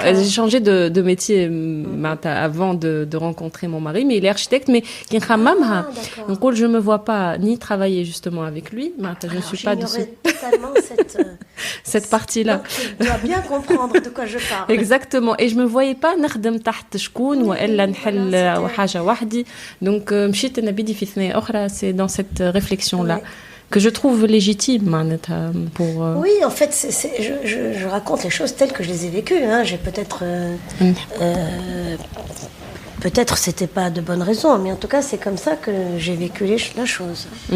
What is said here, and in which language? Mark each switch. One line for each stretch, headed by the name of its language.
French: Bon, j'ai changé de métier avant de rencontrer mon mari, mais il est architecte, mais donc je me vois pas ni travailler justement avec lui. Je ne suis pas dessus. Totalement cette partie-là. Donc, tu dois bien comprendre de quoi je parle. Exactement. Et je me voyais pas
Arabic: نخدم تحت شكون وإلا نحل حاجة وحدي. Donc مشيت نبيدي في ثنايا أخرى.
French: C'est dans cette réflexion-là. Que je trouve légitime pour... Oui, en fait, je raconte les choses telles que je les ai vécues. Hein. J'ai peut-être... peut-être c'était pas de bonnes raisons, mais en tout cas, c'est comme ça que j'ai vécu la chose.